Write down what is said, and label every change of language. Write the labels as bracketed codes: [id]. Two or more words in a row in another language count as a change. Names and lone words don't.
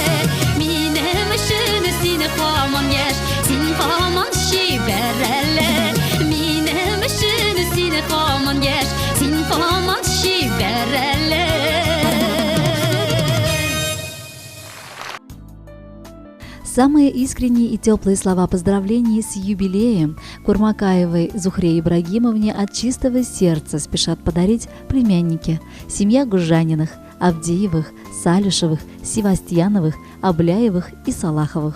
[tt] Минем өчен син һаман яшь, син һаман шибәр әле. Минем өчен син һаман яшь, син һаман шибәр әле. [ru] Самые искренние и теплые слова поздравлений с юбилеем Курмакаевой Зухре Ибрагимовне от чистого сердца спешат подарить племянники, семья Гужаниных, Авдеевых, Салюшевых, Севастьяновых, Обляевых и Салаховых.